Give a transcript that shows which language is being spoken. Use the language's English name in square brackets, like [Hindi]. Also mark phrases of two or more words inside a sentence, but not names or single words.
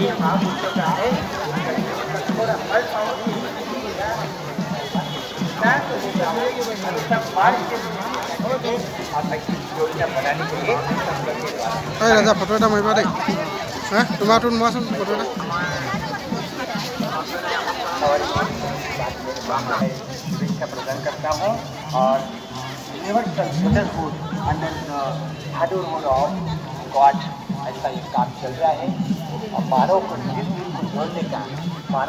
[Assamese] राजा फोटो এটা মাৰিবা দেই হ্যাঁ তোমাৰটো মোৱাচোন फोटो এটা [Hindi] शुभेच्छा प्रदान करता हूँ और [English] universal brotherhood under the fatherhood of God [Hindi] ऐसा ये काम चल रहा है और मानव को दिल को जोड़ने का मानव